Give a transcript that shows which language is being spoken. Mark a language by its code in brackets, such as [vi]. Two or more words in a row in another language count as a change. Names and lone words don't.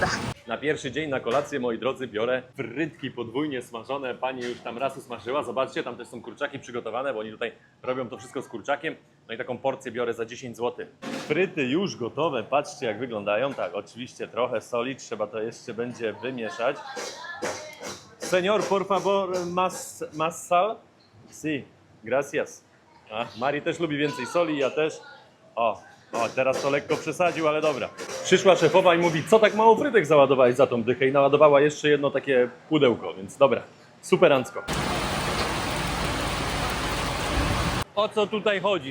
[pl] Na pierwszy dzień na kolację, moi drodzy, biorę frytki podwójnie smażone. Pani już tam raz usmażyła. Zobaczcie, tam też są kurczaki przygotowane, bo oni tutaj robią to wszystko z kurczakiem. No i taką porcję biorę za 10 zł. Fryty już gotowe. Patrzcie, jak wyglądają. Tak, oczywiście trochę soli. Trzeba to jeszcze będzie wymieszać. [es] Señor, por favor, más sal? Sí, gracias. [pl] A, Mari też lubi więcej soli, ja też. O, teraz to lekko przesadził, ale dobra. Przyszła szefowa i mówi, co tak mało frytek załadowałeś za tą dychę, i naładowała jeszcze jedno takie pudełko, więc dobra, superancko. O co tutaj chodzi?